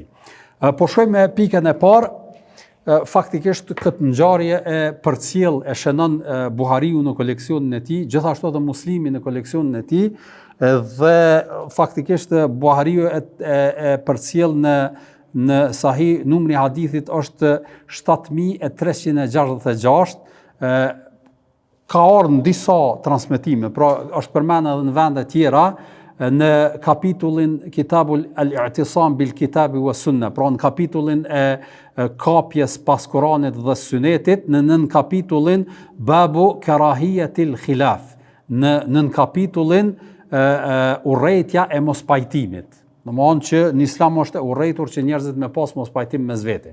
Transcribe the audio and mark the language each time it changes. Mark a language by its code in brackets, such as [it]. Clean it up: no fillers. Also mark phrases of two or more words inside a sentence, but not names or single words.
[sq] Po shojmë me pikën e parë. Faktikisht këtë ngjarje e përcjell e shënon Buhariu në koleksionin e tij, gjithashtu edhe Muslimi në koleksionin e tij, dhe faktikisht Buhariu e përcjell në Sahih, numri i hadithit është 7366, ka ardhur në disa transmetime, pra është përmendur edhe në vende tjera, në kapitullin Kitabul al-i'tisam bil kitabi wa sunna, pra në kapitullin e kapjes pas Kuranit dhe Sunetit, në nën kapitullin Babu Karahiyatil Khilaf, në nën kapitullin urrejtja e mospajtimit. Domthonjë që në Islam është e urrejtur që njerëzit me pas mospajtim mes vete.